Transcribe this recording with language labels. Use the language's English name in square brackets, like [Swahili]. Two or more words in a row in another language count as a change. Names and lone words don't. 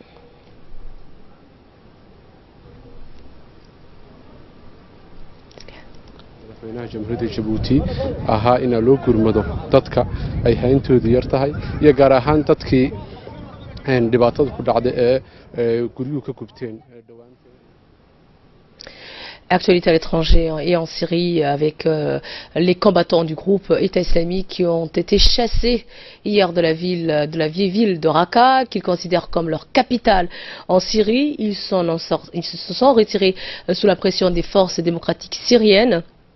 [Somali] madaxweynaha jamhuuriyadda Jabuuti ahaa in loo gurmado dadka ay hayntoodu yar tahay iyo gaar ahaan dadkii dhibaatada ku dhacday ee guryuhu ka gubteen dhawaan. [French] Actualité à l'étranger et en Syrie avec les combattants du groupe État islamique qui ont été chassés hier de la vieille ville de Raqqa qu'ils considèrent comme leur capitale en Syrie. Ils se sont retirés sous la pression des forces démocratiques syriennes.